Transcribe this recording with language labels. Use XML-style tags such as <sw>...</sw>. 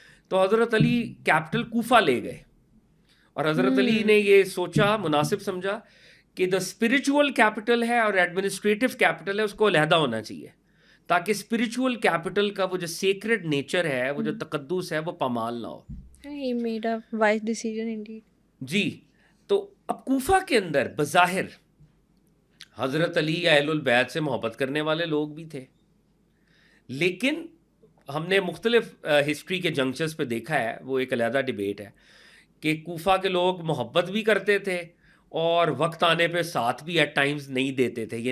<ur>تو حضرت علی کیپٹل کوفہ لے گئے, اور حضرت علی نے یہ سوچا, مناسب سمجھا کہ دا اسپرچول کیپٹل ہے اور ایڈمنسٹریٹو کیپٹل ہے, اس کو علیحدہ ہونا چاہیے, تاکہ اسپرچول کیپٹل کا وہ جو سیکرڈ نیچر ہے, وہ جو تقدس ہے, وہ پامال نہ ہو.</ur> <en>He made a wise decision indeed.</en> <ur>جی. تو اب کوفہ کے اندر بظاہر حضرت علی یا اہل البیت سے محبت کرنے والے لوگ بھی تھے, لیکن ہم نے مختلف ہسٹری کے جنکچرز پہ دیکھا ہے, وہ ایک علیحدہ ڈیبیٹ ہے, کہ کوفہ کے لوگ محبت بھی کرتے تھے اور وقت آنے پہ ساتھ بھی ایٹ ٹائمز نہیں دیتے تھے.</ur>